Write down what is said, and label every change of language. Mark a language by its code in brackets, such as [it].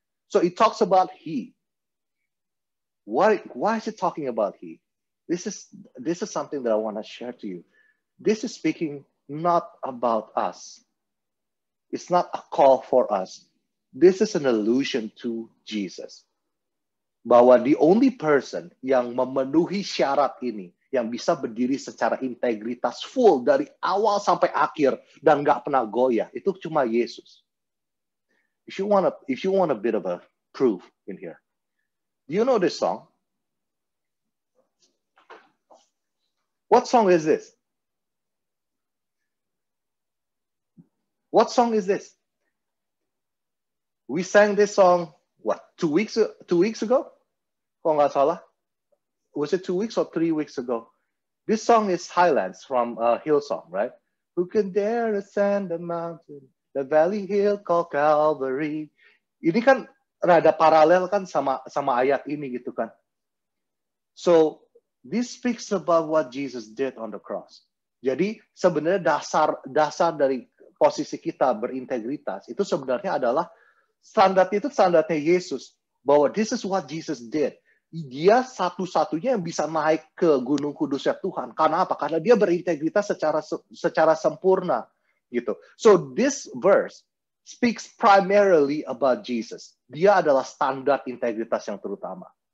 [en] So it talks about he. Why is it talking about he? This is something that I want to share to you. This is speaking not about us. It's not a call for us. This is an allusion to Jesus. [id] Bahwa [en] the only person [id] yang memenuhi syarat ini, yang bisa berdiri secara integritas full dari awal sampai akhir dan nggak pernah goyah, itu cuma Yesus. [en] If you want a bit of a proof in here, do you know this song? What song is this? What song is this? We sang this song, 2 weeks ago? [id] Kalau nggak salah. [en] Was it 2 weeks or 3 weeks ago? This song is Highlands from Hillsong, right? Who can dare ascend the mountain? The valley hill called Calvary. [id] Ini kan rada paralel kan sama ayat ini gitu kan. [en] So, this speaks about what Jesus did on the cross. [id] Jadi sebenarnya dasar dari posisi kita berintegritas itu sebenarnya adalah standarnya Yesus, bahwa [en] this is what Jesus did. [id] Dia satu-satunya yang bisa naik ke Gunung Kudusnya Tuhan. Karena apa? Karena dia berintegritas secara sempurna gitu. [en] So this verse speaks primarily about Jesus. [id] Dia adalah standar integritas yang terutama.